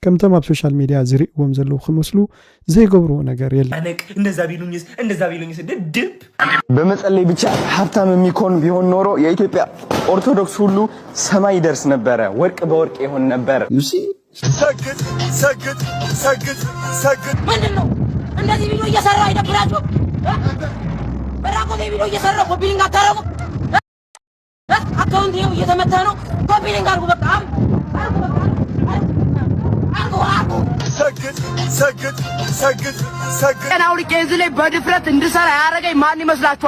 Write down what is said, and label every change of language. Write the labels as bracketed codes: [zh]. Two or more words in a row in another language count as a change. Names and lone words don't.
[ti] ከምቶም ኣብ ሶሻል ሚዲያ ዝሪእዎም ዘለዉ ክመስሉ ዘይገብርዎ ነገር የለን [am] አነቅ እንደዛ ቢሉኝስ ድድብ በመጸለይ ብቻ ሀብታም የሚኮን ቢሆን ኖሮ የኢትዮጵያ ኦርቶዶክስ ሁሉ ሰማይ ይደርስ ነበረ ወርቅ በወርቅ ይሆን ነበር ዩሲ ሰግድ ምንድነው እንደዚህ ቪዲዮ እየሰራው አይደብራችሁ በራቆ ቪዲዮ እየሰራው ኮፒሊንግ አታረጉ አካውንት ይሄው እየተመታ ነው ኮፒሊንግ አርጉ በቃ ሰግድ አውልቄ እዚህ ላይ በድፍረት እንድሰራ ያደረገኝ ማን ይመስላችኋል?